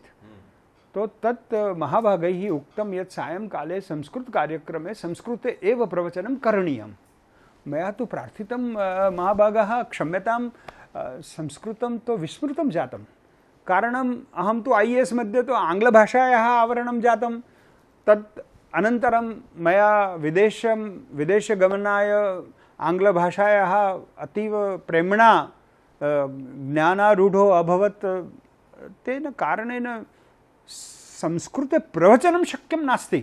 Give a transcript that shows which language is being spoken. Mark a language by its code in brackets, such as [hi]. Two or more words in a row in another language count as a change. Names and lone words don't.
[sa] તો તत् મહાભાગૈः ઉક્तं યत् સાયંકાલે સંસ્કૃત કાર્યક્રમે સંસ્કૃતે એવ પ્રવચनं કरणीयम्. મયા તો પ્રાર્થિतं મહાભાગાः ક્ષમ્યતાं સંસ્કૃतं તો વિસ્મૃतं જાतं, કારણम् અહं તો IAS मध्ये તો આંગ્લભાષાयाः आवरणं जातं. तत् अनन्तरं मया विदेशगमनाय आङ्ग्लभाषायाः अतीव प्रेम्णा ज्ञानारूढो अभवत्. तेन कारणेन संस्कृते प्रवचनं शक्यं नास्ति.